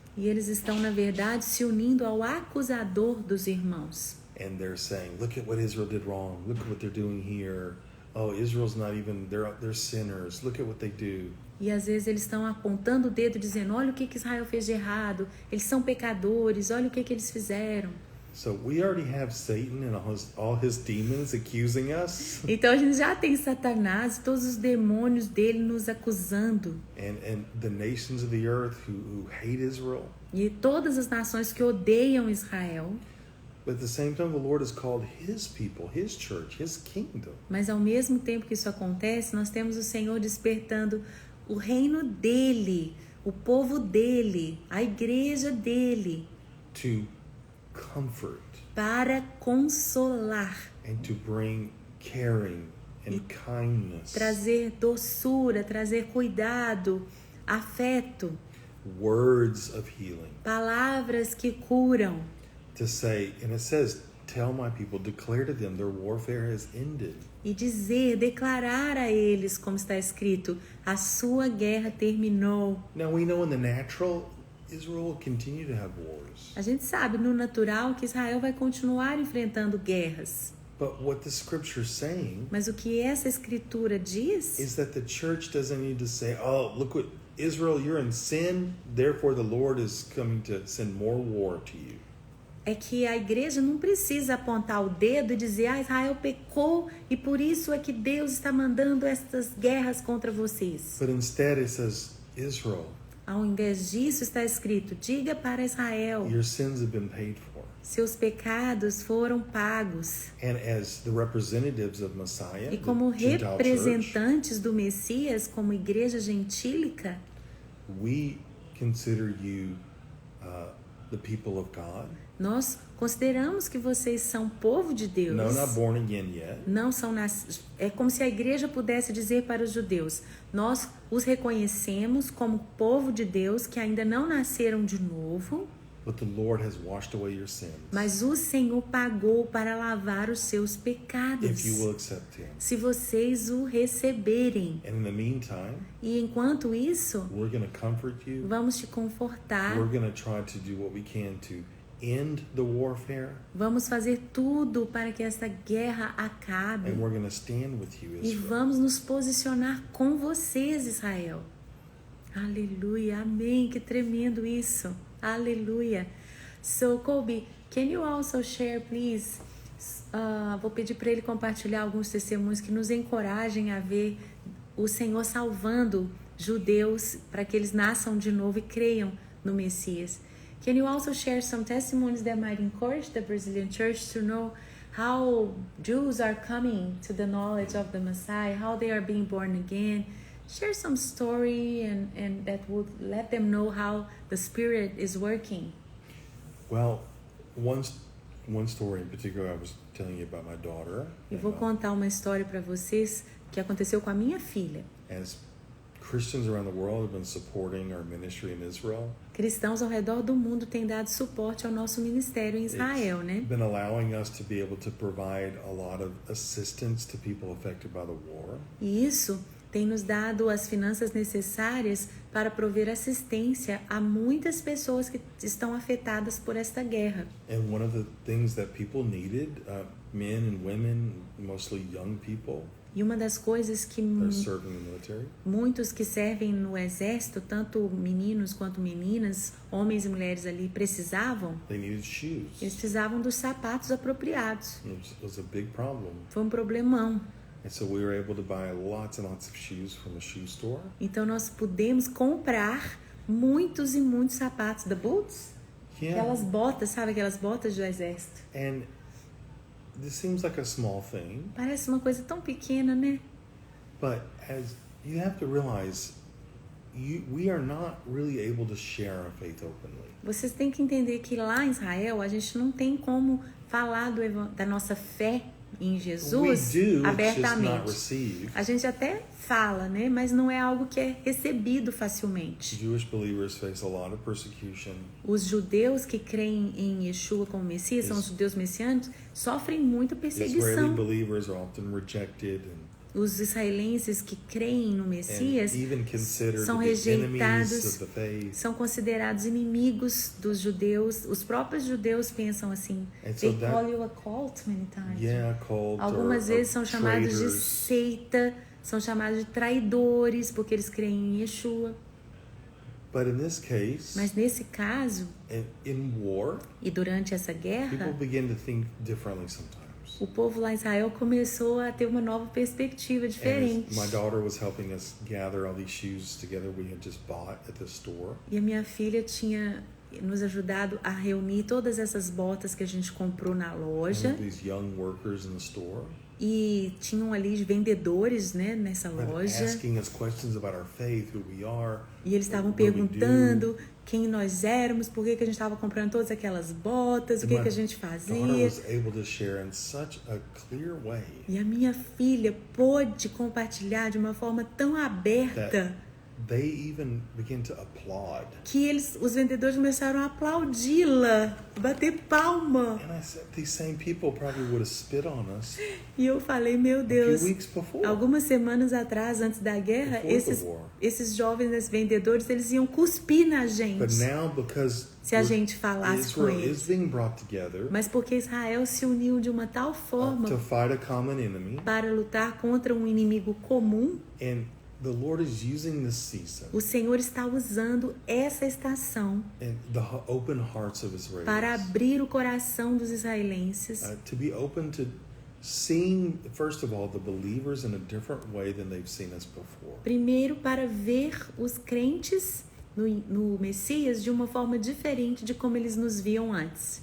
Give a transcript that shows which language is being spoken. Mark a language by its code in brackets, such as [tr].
[pt] E eles estão, na verdade, se unindo ao acusador dos irmãos. [en] And they're saying, look at what Israel did wrong. Look at what they're doing here. Oh, Israel's not even, they're sinners. Look at what they do. [pt] E às vezes eles estão apontando o dedo dizendo: olha o que Israel fez de errado, eles são pecadores, olha o que eles fizeram. [en] So we already have Satan and all his demons accusing us. [pt] Então a gente já tem Satanás, todos os demônios dele nos acusando. [en] And the nations of the earth who hate Israel. [pt] E todas as nações que odeiam Israel. [en] But at the same time, the Lord has called his people, his church, his kingdom. [pt] Mas ao mesmo tempo que isso acontece, nós temos o Senhor despertando o reino dele, o povo dele, a igreja dele, [en] To comfort [pt] para consolar, [en] and to bring caring and kindness, [pt] trazer doçura, trazer cuidado, afeto, [en] words of healing. [pt] palavras que curam. [en] To say, and it says, tell my people, declare to them their warfare has ended. [pt] E dizer, declarar a eles, como está escrito, a sua guerra terminou. [en] Now we know in the natural, Israel will continue to have wars. [pt] A gente sabe no natural que Israel vai continuar enfrentando guerras. [en] But what the scripture is saying [pt] Mas o que essa escritura diz [en] is that the church doesn't need to say, oh, look what, Israel, you're in sin, therefore the Lord is coming to send more war to you. [pt] é que a igreja não precisa apontar o dedo e dizer: ah, Israel pecou e por isso é que Deus está mandando estas guerras contra vocês. [en] But instead it says, Israel, [pt] Ao invés disso está escrito: diga para Israel, [en] your sins have been paid for. [pt] seus pecados foram pagos. [en] And as the representatives of Messiah, [pt] E como [en] the Gentile church, [pt] representantes do Messias, como igreja gentílica, [en] we consider you the people of God. [pt] nós consideramos que vocês são povo de Deus. [en] No, not born again yet. [pt] Não são é como se a igreja pudesse dizer para os judeus: nós os reconhecemos como povo de Deus que ainda não nasceram de novo, [en] But the Lord has washed away your sins. [pt] mas o Senhor pagou para lavar os seus pecados. [en] If you will accept Him. [pt] Se vocês o receberem. [en] And in the meantime, [pt] E enquanto isso, [en] we're going to comfort you. [pt] vamos te confortar. [en] We're going to try to do what we can to end the warfare. [pt] Vamos fazer tudo para que essa guerra acabe. [en] And we're going to stand with you, [pt] E [en] Israel. [pt] vamos nos posicionar com vocês, Israel. Aleluia, amém, que tremendo isso. Aleluia. [en] So, Kobe, can you also share, please? [pt] Vou pedir para ele compartilhar alguns testemunhos que nos encorajem a ver o Senhor salvando judeus para que eles nasçam de novo e creiam no Messias. [en] Can you also share some testimonies that might encourage the Brazilian church to know how Jews are coming to the knowledge of the Messiah, how they are being born again? Share some story and that would let them know how the Spirit is working. Well, one story in particular I was telling you about my daughter. [pt] Eu vou contar uma história para vocês que aconteceu com a minha filha. [en] As Christians around the world have been supporting our ministry in Israel. [pt] Cristãos ao redor do mundo têm dado suporte ao nosso ministério em Israel, né? [en] It's been allowing us to be able to provide a lot of assistance to people affected by the war. [pt] E isso tem nos dado as finanças necessárias para prover assistência a muitas pessoas que estão afetadas por esta guerra. [en] And one of the things that people needed, men and women, mostly young people, [pt] E uma das coisas que [en] that are serving in the military, [pt] muitos que servem no exército, tanto meninos quanto meninas, homens e mulheres ali, precisavam, [en] they needed shoes. [pt] eles precisavam dos sapatos apropriados. [en] It was a big problem. [pt] Foi um problemão. [en] And so we were able to buy lots and lots of shoes from a shoe store. [pt] Então nós pudemos comprar muitos e muitos sapatos da Boots. [en] Yeah. [pt] Aquelas botas, sabe? Aquelas botas do exército. [en] And this seems like a small thing, [pt] Parece uma coisa tão pequena, né? [en] but as you have to realize, we are not really able to share our faith openly. [pt] Vocês têm que entender que lá em Israel a gente não tem como falar da nossa fé em Jesus [en] We do, it's just not [pt] abertamente. [en] received. [pt] A gente até fala, né? Mas não é algo que é recebido facilmente. [en] Jewish believers face a lot of persecution. [pt] Os judeus que creem em Yeshua como Messias, são os judeus messiânicos, sofrem muita [en] Israeli [pt] perseguição. [en] believers are often rejected [pt] Os israelenses que creem no [en] and [pt] Messias [en] even considered [pt] são [en] to be enemies [pt] rejeitados, [en] of the faith. [pt] são considerados inimigos dos judeus. Os próprios judeus pensam assim. [en] And so They that- call you a cult many times. Yeah, called [pt] Algumas vezes são chamados de [en] traitors. [pt] seita, são chamados de traidores, porque eles creem em Yeshua. [en] But in this case, [pt] Mas nesse caso, [en] in war, [pt] e durante essa [en] people [pt] guerra, [en] begin to think differently sometimes. [pt] o povo lá em Israel começou a ter uma nova perspectiva [en] And [pt] diferente. [en] my daughter was helping us gather all these shoes together we had just bought at the store. [pt] E a minha filha tinha nos ajudado a reunir todas essas botas que a gente comprou na [en] And [pt] loja. [en] these young workers in the store [pt] E tinham ali vendedores, né, nessa [en] and [pt] loja. [en] asking us questions about our faith, who we are. [pt] E eles estavam [en] what we [pt] perguntando quem nós éramos, por que a gente estava comprando todas aquelas botas, o que a gente [en] Daughter [pt] fazia. [en] was able to share in such a clear way [pt] E a minha filha pôde compartilhar de uma forma tão aberta [en] that they even began to applaud. [pt] que os vendedores começaram a aplaudi-la, bater palma. [en] And I said, these same people probably would have spit on us [pt] E eu falei, meu [en] a [pt] Deus, [en] few weeks before. [pt] algumas semanas atrás, antes da guerra, [en] Before the war. [pt] esses jovens vendedores, eles iam cuspir na [en] But [pt] gente [en] now, because [pt] se a gente falasse com [en] Israel is [pt] eles. [en] being brought together [pt] Mas porque Israel se uniu de uma tal forma [en] to fight a common enemy, [pt] para lutar contra um inimigo comum, [en] and the Lord is using this season [pt] o Senhor está usando essa estação [en] and the open hearts of Israelis [pt] para abrir o coração dos israelenses, [en] to be open to seeing, first of all, the believers in a different way than they've seen us before. [pt] primeiro para ver os crentes no Messias de uma forma diferente de como eles nos viam antes.